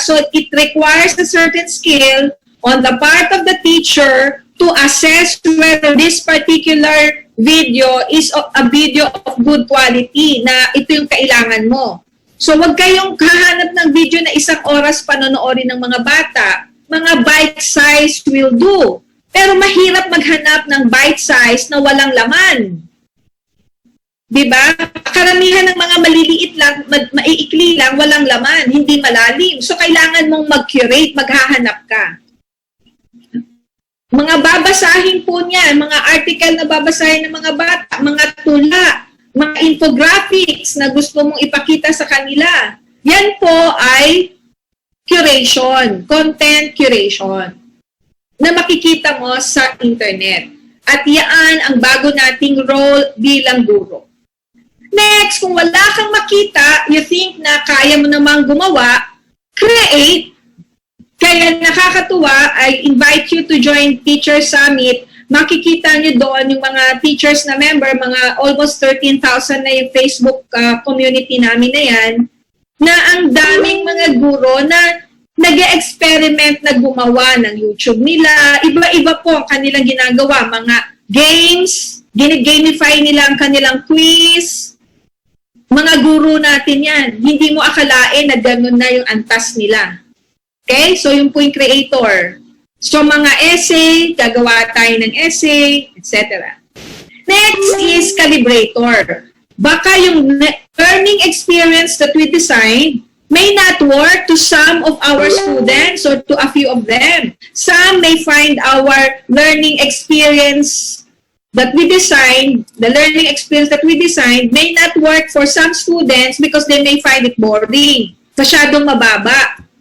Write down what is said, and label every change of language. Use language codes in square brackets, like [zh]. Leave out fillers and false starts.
[en] So, it requires a certain skill on the part of the teacher to assess whether this particular video is a video of good quality, [tl] na ito yung kailangan mo. So, wag kayong kahanap ng video na 1 oras panonoorin ng mga bata. Mga [en] bite size will do. [tl] Pero mahirap maghanap ng bite size na walang laman. Diba? Karamihan ng mga maliliit lang, maiikli lang, walang laman, hindi malalim. So, kailangan mong mag-curate, maghahanap ka. Mga babasahin po niya, mga article na babasahin ng mga bata, mga tula, mga infographics na gusto mong ipakita sa kanila. Yan po ay curation, content curation, na makikita mo sa internet. At yan ang bago nating role bilang guro. Next, kung wala kang makita, [en] you think [tl] na kaya mo namang gumawa, create. Kaya nakakatuwa, [en] I invite you to join Teacher Summit. [tl] Makikita nyo doon yung mga teachers na member, mga almost 13,000 na yung Facebook community namin na yan, na ang daming mga guro na nag-experiment na gumawa ng YouTube nila. Iba-iba po ang kanilang ginagawa. Mga games, gine-gamify nila ang kanilang quiz. Mga guro natin yan. Hindi mo akalain na ganun na yung antas nila. Okay? So, yung po yung creator. So, mga essay, gagawa tayo ng essay, etc. [en] Next is calibrator. Baka yung learning experience that we designed may not work to some of our students or to a few of them. Some may find our learning experience that we designed, the learning experience that we designed may not work for some students because they may find it boring, [tl] masyadong mababa.